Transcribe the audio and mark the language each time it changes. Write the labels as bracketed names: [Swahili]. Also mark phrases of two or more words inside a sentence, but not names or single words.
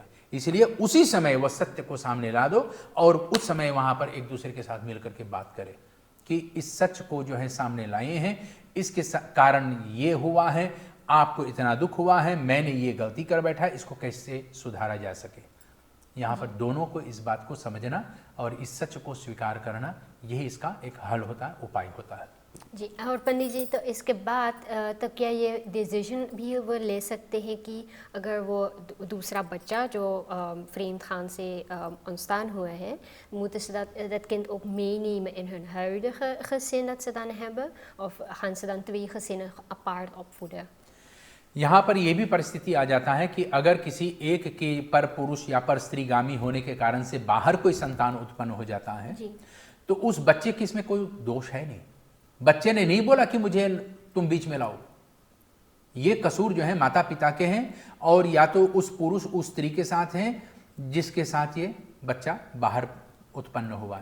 [Hindi] इसलिए उसी समय वह सत्य को सामने ला दो, और उस समय वहां पर एक दूसरे के साथ मिलकर के बात करें कि इस सच को जो है सामने लाए हैं, इसके कारण ये हुआ है, आपको इतना दुख हुआ है, मैंने ये गलती कर बैठा, इसको कैसे सुधारा जा सके। यहाँ पर दोनों को इस बात को समझना और इस सच को स्वीकार करना, यही इसका एक हल होता है, उपाय होता है। जी, और पंडित जी, तो इसके बाद तो क्या ये डिसीजन भी वो ले सकते हैं कि अगर वो दूसरा बच्चा जो [Dutch] vreemd gaan [Hindi] से ontstaan हुआ है, [Dutch] moeten ze dat kind ook meenemen in hun huidige gezin dat ze dan hebben, of gaan ze dan 2 gezinnen apart opvoeden? [Hindi] यहाँ पर यह भी परिस्थिति आ जाता है कि अगर किसी एक के पर पुरुष या पर स्त्रीगामी होने के कारण से बाहर कोई संतान उत्पन्न हो जाता है, तो उस बच्चे की इसमें कोई दोष है नहीं। बच्चे ने नहीं बोला कि मुझे तुम बीच में लाओ, ये कसूर जो है माता पिता के हैं, और या तो उस पुरुष उस स्त्री के साथ हैं जिसके साथ ये बच्चा बाहर उत्पन्न हुआ।